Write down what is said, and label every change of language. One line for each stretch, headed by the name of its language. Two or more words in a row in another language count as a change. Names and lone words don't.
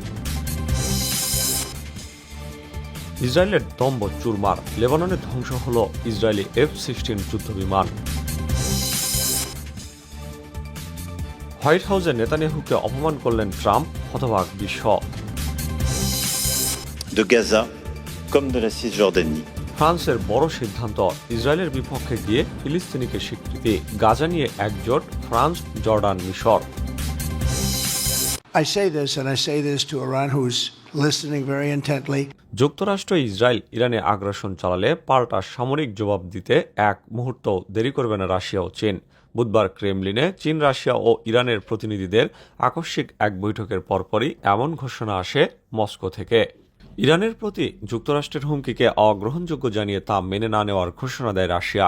Bangla: ইসরায়েলের দম্ভ চুরমার, লেবাননে ধ্বংস হল ইসরায়েলি F-16 যুদ্ধবিমান। হোয়াইট হাউসে নেতানিয়াহুকে অপমান করলেন ট্রাম্প, হতবাক বিশ্ব।
French: de Gaza comme de la Cisjordanie.
Bangla: ফ্রান্সের বড় সিদ্ধান্ত, ইসরায়েলের বিপক্ষে গিয়ে ফিলিস্তিনিকে স্বীকৃতি। গাজা নিয়ে একজোট ফ্রান্স, জর্ডান, মিশর।
English: I say this, and I say this to Iran, who's listening very intently.
Bangla: যুক্তরাষ্ট্র ইসরায়েল ইরানে আগ্রাসন চালালে পাল্টা সামরিক জবাব দিতে এক মুহূর্ত দেরি করবে না রাশিয়া ও চীন। বুধবার ক্রেমলিনে চীন, রাশিয়া ও ইরানের প্রতিনিধিদের আকস্মিক এক বৈঠকের পরপরই এমন ঘোষণা আসে মস্কো থেকে। ইরানের প্রতি যুক্তরাষ্ট্রের হুমকিকে অগ্রহণযোগ্য জানিয়ে তা মেনে না নেওয়ার ঘোষণা দেয় রাশিয়া।